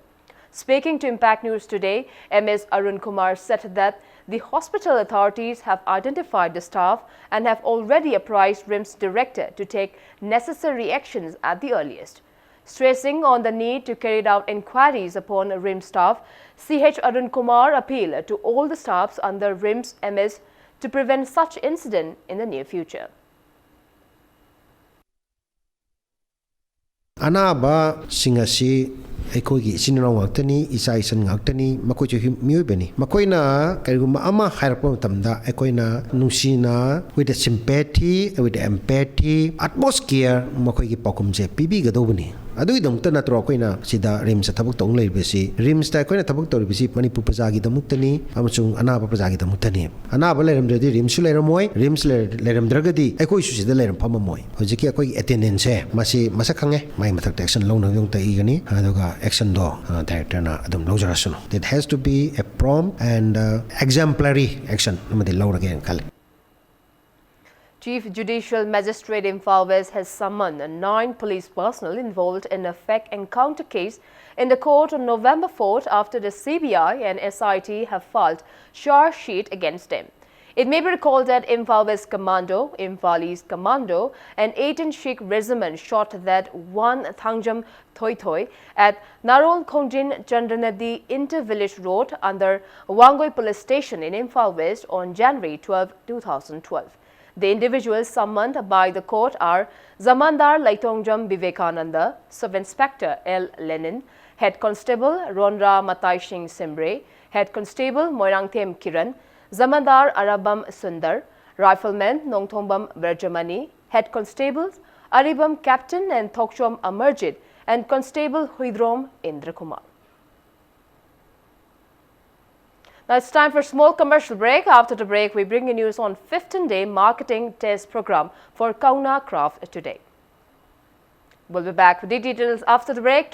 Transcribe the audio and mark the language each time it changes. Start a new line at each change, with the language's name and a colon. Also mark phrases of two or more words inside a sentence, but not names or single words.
English: Speaking to Impact News today, MS Arun Kumar said that the hospital authorities have identified the staff and have already apprised RIMS director to take necessary actions at the earliest. Stressing on the need to carry out inquiries upon RIMS staff, CH Arun Kumar appealed to all the staffs under RIMS MS to prevent such incident in the near future.
Manipuri: Anaba singasi ꯑꯩꯈꯣꯏꯒꯤ ꯏꯆꯤꯟ ꯏꯅꯥꯎ ꯉꯥꯛꯇꯅꯤ ꯏꯆꯥ ꯏꯆꯟ ꯉꯥꯛꯇꯅꯤ ꯃꯈꯣꯏꯁꯨ ꯃꯤꯑꯣꯏꯕꯅꯤ ꯃꯈꯣꯏꯅ ꯀꯔꯤꯒꯨꯝꯕ ꯑꯃ ꯍꯥꯏꯔꯛꯄ ꯃꯇꯝꯗ ꯑꯩꯈꯣꯏꯅ ꯅꯨꯡꯁꯤꯅ
English: with sympathy with empathy utmost care
Manipuri: ꯃꯈꯣꯏꯒꯤ ꯄꯥꯎꯈꯨꯝꯁꯦ ꯄꯤꯕꯤꯒꯗꯧꯕꯅꯤ ꯑꯗꯨꯒꯤꯗꯃꯛꯇ ꯅꯠꯇ꯭ꯔꯣ ꯑꯩꯈꯣꯏꯅ ꯁꯤꯗ ꯔꯤꯝꯁꯇ ꯊꯕꯛ ꯇꯧ ꯂꯩꯔꯤꯕꯁꯤ ꯔꯤꯝꯁꯇ ꯑꯩꯈꯣꯏꯅ ꯊꯕꯛ ꯇꯧꯔꯤꯕꯁꯤ ꯃꯅꯤꯄꯨꯔ ꯄ꯭ꯔꯖꯥꯒꯤꯗꯃꯛꯇꯅꯤ ꯑꯃꯁꯨꯡ ꯑꯅꯥꯕ ꯄ꯭ꯔꯖꯥꯒꯤꯗꯃꯛꯇꯅꯤ ꯑꯅꯥꯕ ꯂꯩꯔꯝꯗ꯭ꯔꯗꯤ ꯔꯤꯝꯁꯁꯨ ꯂꯩꯔꯝꯃꯣꯏ ꯔꯤꯝꯁ ꯂꯩꯔꯝꯗ꯭ꯔꯒꯗꯤ ꯑꯩꯈꯣꯏꯁꯨ ꯁꯤꯗ ꯂꯩꯔꯝ ꯐꯝꯃꯝꯃꯣꯏ ꯍꯧꯖꯤꯛꯀꯤ ꯑꯩꯈꯣꯏꯒꯤ ꯑꯦꯇꯦꯟꯗꯦꯟꯁꯁꯦ ꯃꯁꯤ ꯃꯁꯛ ꯈꯪꯉꯦ ꯃꯥꯒꯤ ꯃꯊꯛꯇ ꯑꯦꯛꯁꯟ ꯂꯧꯅꯕꯒꯤꯗꯃꯛꯇ ꯏꯒꯅꯤ ꯑꯗꯨꯒ ꯑꯦꯛꯁꯟꯗꯣ ꯗꯥꯏꯔꯦꯛꯇꯔꯅ ꯑꯗꯨꯝ ꯂꯧꯖꯔꯁꯅꯨ
English: it has to be a prompt and exemplary action
Manipuri: ꯑꯃꯗꯤ ꯂꯧꯔꯒꯦꯅ ꯈꯜꯂꯤ.
English: Chief Judicial Magistrate Imphal West has summoned 9 police personnel involved in a fake encounter case in the court on November 4th after the CBI and SIT have filed charge sheet against them. It may be recalled that Imphal West Commando, Imphal East Commando and 18 Sikh Regiment shot that 1 Thangjam Thoi Thoi at Narol Khongjin Chandranadi Inter-Village Road under Wangoi Police Station in Imphal West on January 12, 2012. The individuals summoned by the court are Zamandar Laitongjam Vivekananda, Sub-Inspector L. Lenin, Head Constable Ronra Matai Singh Simbre, Head Constable Moirangthem Kiran, Zamandar Arabam Sundar, Rifleman Nongthombam Verjamani, Head Constables Aribam Captain and Thokchom Amarjit, and Constable Huidrom Indra Kumar. Now it's time for a small commercial break. After the break, we bring you news on 15-day marketing test program for Kauna Craft today. We'll be back with the details after the break.